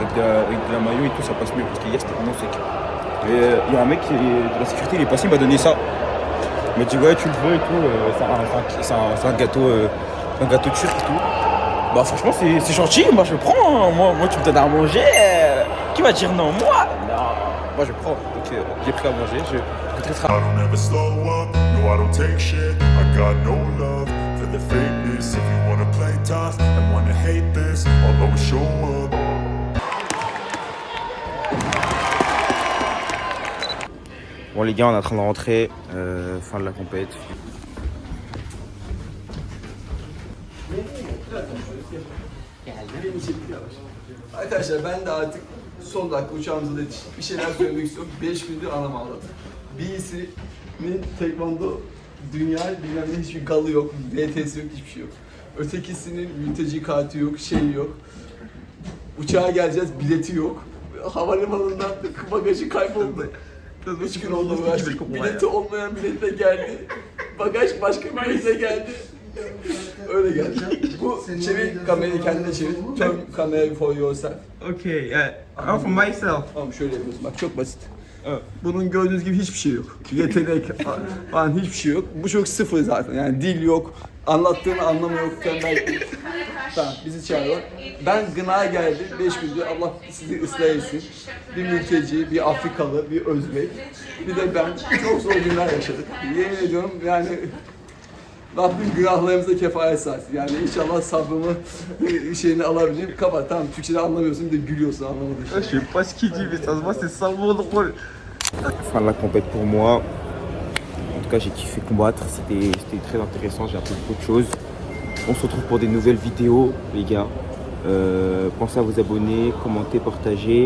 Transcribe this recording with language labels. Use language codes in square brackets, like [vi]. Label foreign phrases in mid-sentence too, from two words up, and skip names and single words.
[fr] Avec de la mayo et tout, ça passe mieux parce qu'hier c'était vraiment sec. Et il y a un mec de la sécurité, il est passé, il m'a donné ça. Il m'a dit ouais, tu le veux et tout. C'est un gâteau turc et tout. Bah franchement c'est gentil, moi je le prends. Moi tu me donnes à manger. Qui va dire non? Moi je prends, donc j'ai pris à manger, je [en] I don't ever slow up, no I don't take shit. I got no love for the fakeness. If you wanna play tough and wanna hate this, I'll always show up. [fr] Bon les gars, on est en train de rentrer, fin de la compète. [tr] Arkadaşlar ben de artık son dakika uçağımıza yetiştik. Bir şeyler söylemek istiyorum. 5 gündür anam ağladı. Birisinin tekvando dünya bilmem ne hiçbir galı yok, VT'si yok, hiçbir şey yok. Ötekisinin mülteci kartı yok, şey yok. Uçağa geleceğiz, bileti yok. Havalimanından bagajı kayboldu. 3 gün oldu uğraştık. Bileti olmayan biletle geldi. Bagaj başka biletle geldi. Öyle geldi. Bu çevir kamerayı kendine çevir. [en] Turn camera for yourself. Okay, I'm for myself. [tr] Tamam şöyle yapıyorsun. Bak çok basit. Bunun gördüğünüz gibi hiçbir şey yok. Yetenek falan hiçbir şey yok. Bu çok sıfır zaten. Yani dil yok. Anlattığını anlamı yok. Tembel. Tamam bizi çağırıyor. Ben gına geldi. 5 gündür Allah sizi ıslah etsin. Bir mülteci, bir Afrikalı, bir Özbek. Bir de ben çok zor günler yaşadık. Yemin ediyorum yani Rabbim günahlarımıza kefaret sahip. Yani inşallah sabrımı şeyini alabilirim. Kapat tamam Türkçe'de anlamıyorsun bir de gülüyorsun anlamadığın şey. [fr] Je sais pas ce qu'il dit, mais ça se voit, c'est ça mon drôle. Fin de la compète pour moi. En tout cas, j'ai kiffé combattre. C'était très intéressant. J'ai appris beaucoup de choses. On se retrouve pour des nouvelles vidéos, les gars. Pensez à vous abonner, commenter, partager.